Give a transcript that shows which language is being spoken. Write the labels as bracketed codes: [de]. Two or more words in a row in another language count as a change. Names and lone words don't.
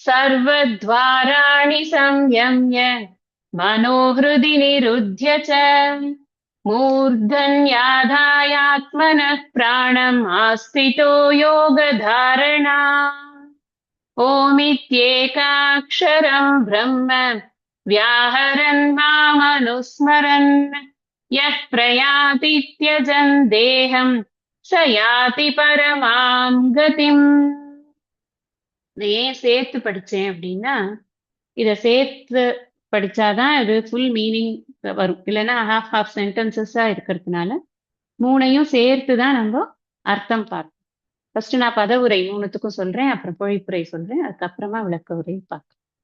[sa] सर्वद्वाराणि संयम्य मनोहृदि निरुध्य च मूर्धन्याधायात्मनः प्राणम् आस्थितो योगधारणा ओमित्येकाक्षरम् ब्रह्म व्याहरन् मामनुस्मरन् यः प्रयाति त्यजन् देहम् स याति परमाम् கதிம். [ta] இதை ஏன் சேர்த்து படிச்சேன் அப்படின்னா, இத சேர்த்து படிச்சாதான் இது [en] full meaning [ta] வரும். இல்லைன்னா [en] half sentences [ta] இருக்கிறதுனால மூணையும் சேர்த்து தான் நம்ம அர்த்தம் பார்ப்போம். ஃபர்ஸ்ட் நான் பதவுரை மூணுத்துக்கும் சொல்றேன், அப்புறம் பொழிப்புரை சொல்றேன், அதுக்கப்புறமா விளக்க உரை பார்க்கலாம்.